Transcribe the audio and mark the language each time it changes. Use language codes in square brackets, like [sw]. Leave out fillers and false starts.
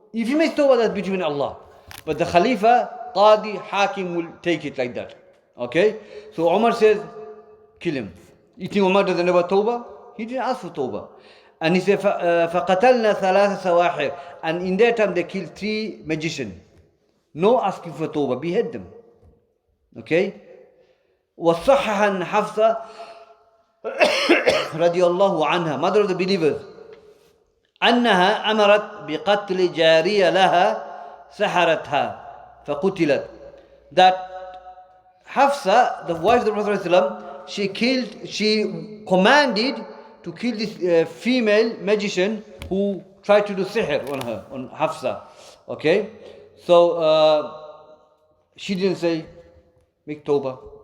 [en] If you make tawbah, that's between Allah. But the Khalifa, Qadi, Hakim will take it like that. Okay? So Umar says, kill him. You think Umar doesn't have a tawbah? He didn't ask for tawbah. And he said, [ar] فَقَتَلْنَا ثَلَاثَ سَوَاحِرْ. [en] And in their time they killed 3 magicians. No asking for tawbah, behead them. Okay? [ar] وَصَحَّحًا حَفْصَةً رضي الله عنها, [en] mother of the believers, [ar] أنها أمرت بقتل جارية لها سحرتها فقتلت. [en] That Hafsa, the wife of the Prophet ﷺ, she commanded to kill this female magician who tried to do sihr on her, on Hafsa. Okay? So she didn't say, make tawbah.